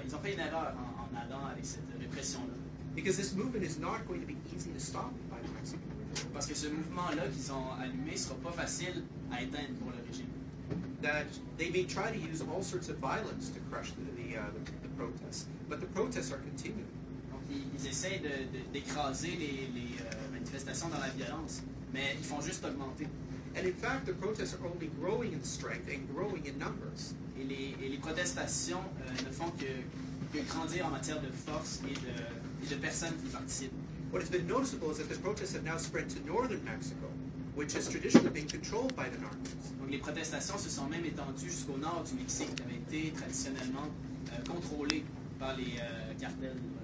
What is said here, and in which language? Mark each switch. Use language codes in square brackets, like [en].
[fr] Ils ont fait une erreur en allant avec cette répression-là. [en] Because this movement is not going to be easy to stop by the Mexican regime. [fr] Parce que ce mouvement-là qu'ils ont allumé ne sera pas facile à éteindre pour le régime. [en] That they may try to use all sorts of violence to crush the protests, but the protests are continuing. [fr] Donc ils essayent d'écraser les manifestations dans la violence, mais ils font juste augmenter. [en] And in fact, the protests are only growing in strength and growing in numbers. [fr] Et les protestations ne font que grandir en matière de force et de personnes qui participent. [en] What has been noticeable is that the protests have now spread to northern Mexico, which has traditionally been controlled by the narcos. [fr] Donc les protestations se sont même étendues jusqu'au nord du Mexique, qui avait été traditionnellement contrôlé par les cartels.